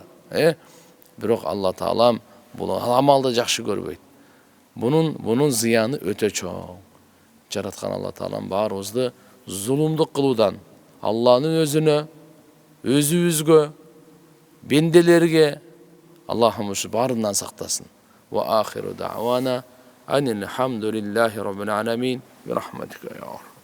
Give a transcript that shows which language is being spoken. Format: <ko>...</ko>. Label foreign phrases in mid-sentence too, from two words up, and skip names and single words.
<ky>Бирок Алла Таалам бул амалды жакшы көрбөйт. Bunun зыяны өтө чоң. Жараткан Алла Таалам баарыбызды зулумдук кылуудан, Алланын өзүнө, өзүбүзгө, бенделерге Аллахым баарынан сактасын.</ky> <ar>وآخر دعوانا أن الحمد لله رب العالمين برحمتك يا</ar>